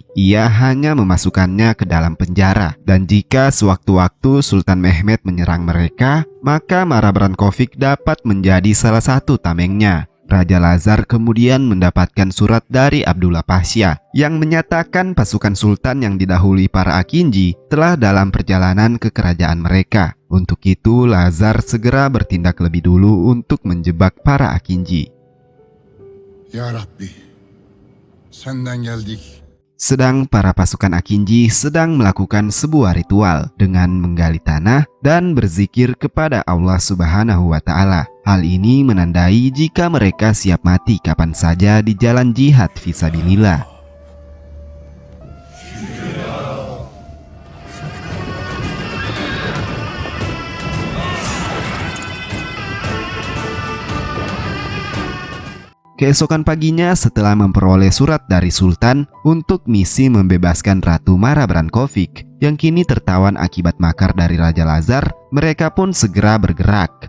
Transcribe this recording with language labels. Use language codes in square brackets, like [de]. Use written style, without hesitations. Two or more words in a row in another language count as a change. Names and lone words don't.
[id] Ia hanya memasukkannya ke dalam penjara dan jika sewaktu-waktu Sultan Mehmed menyerang mereka, maka Mara Brankovic dapat menjadi salah satu tamengnya. Raja Lazar kemudian mendapatkan surat dari Abdullah Pasha yang menyatakan pasukan sultan yang didahului para Akinji telah dalam perjalanan ke kerajaan mereka. Untuk itu Lazar segera bertindak lebih dulu untuk menjebak para Akinji. [tr] Ya Rabbi, senden geldik. [id] Sedang para pasukan Akinji sedang melakukan sebuah ritual dengan menggali tanah dan berzikir kepada Allah [ar] سبحانه وتعالى. [id] Hal ini menandai jika mereka siap mati kapan saja di jalan jihad fisabilillah. Keesokan paginya setelah memperoleh surat dari Sultan untuk misi membebaskan Ratu Mara Brankovic yang kini tertawan akibat makar dari Raja Lazar, mereka pun segera bergerak.